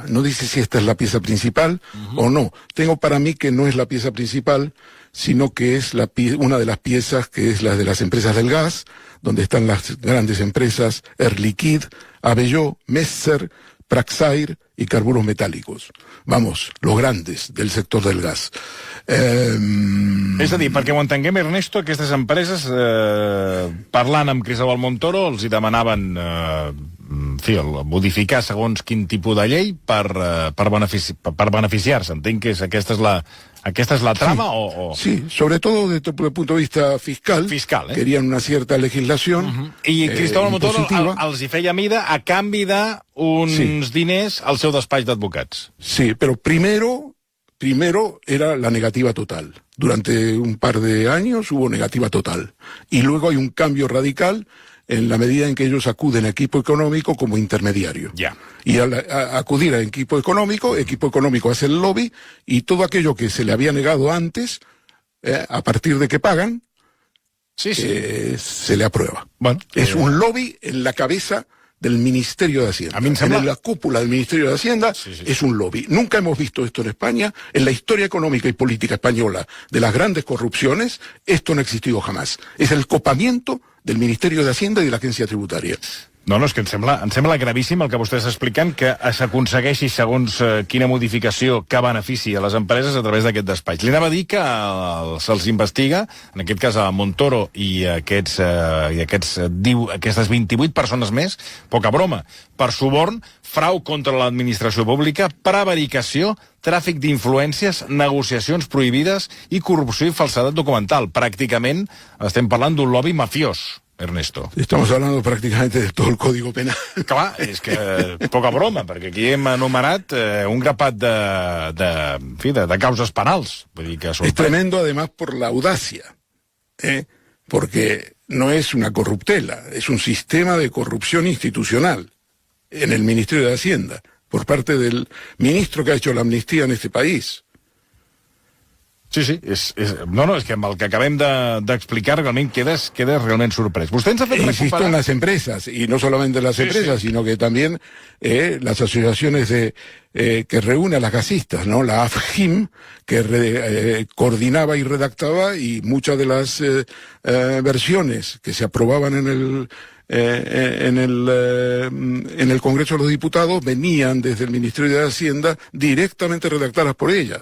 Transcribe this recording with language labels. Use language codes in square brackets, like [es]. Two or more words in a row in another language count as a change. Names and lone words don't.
[es] No dice si esta es la pieza principal o no. Tengo para mí que no es la pieza principal, sino que es una de las piezas, que es la de las empresas del gas, donde están las grandes empresas Air Liquide, Abelló, Messer, Praxair y Carburos Metálicos. Vamos, los grandes del sector del gas. [ca] És a dir, perquè ho entenguem, Ernesto, aquestes empreses, parlant amb Cristóbal Montoro, els hi demanaven modificar segons quin tipus de llei per beneficiar-se. Entenc que aquesta és la trama, Sí, [es] sobre todo desde el punto de vista fiscal. Querían una cierta legislación. [ca] I Cristóbal Montoro els hi feia mida a canvi d'uns diners al seu despatx d'advocats. Sí, [es] pero primero era la negativa total. Durante un par de años hubo negativa total. Y luego hay un cambio radical en la medida en que ellos acuden a equipo económico como intermediario. Y al acudir a equipo económico hace el lobby, y todo aquello que se le había negado antes, a partir de que pagan, se le aprueba. Bueno, es un lobby en la cabeza del Ministerio de Hacienda. En la cúpula del Ministerio de Hacienda es un lobby. Nunca hemos visto esto en España. En la historia económica y política española de las grandes corrupciones, esto no ha existido jamás. Es el copamiento del Ministerio de Hacienda y de la Agencia Tributaria. [ca] No, és que em sembla gravíssim el que vostè està explicant, que s'aconsegueixi segons quina modificació que benefici a les empreses a través d'aquest despatx. Li anava a dir que se'ls investiga, en aquest cas a Montoro i aquestes 28 persones més, poca broma, per suborn, frau contra l'administració pública, prevaricació, tràfic d'influències, negociacions prohibides i corrupció i falsedat documental. Pràcticament estem parlant d'un lobby mafiós. Ernesto. [es] Estamos hablando prácticamente de todo el Código Penal. [ca] Clar, és que poca broma, perquè aquí hem anomenat un grapat de causes penals. Vull dir que [es] es tremendo además por la audacia, porque no es una corruptela, es un sistema de corrupción institucional en el Ministerio de Hacienda, por parte del ministro que ha hecho la amnistía en este país. [ca] Sí, és que amb el que acabem d'explicar realment quedes realment sorprès. Vostè ens ha fet recuperar... [es] Insisto en las empresas, y no solamente las empresas, sino que también las asociaciones que reúne a las gasistas, ¿no? La AFGIM, que coordinaba y redactaba, y muchas de las versiones que se aprobaban en el Congreso de los Diputados venían desde el Ministerio de Hacienda directamente redactadas por ellas.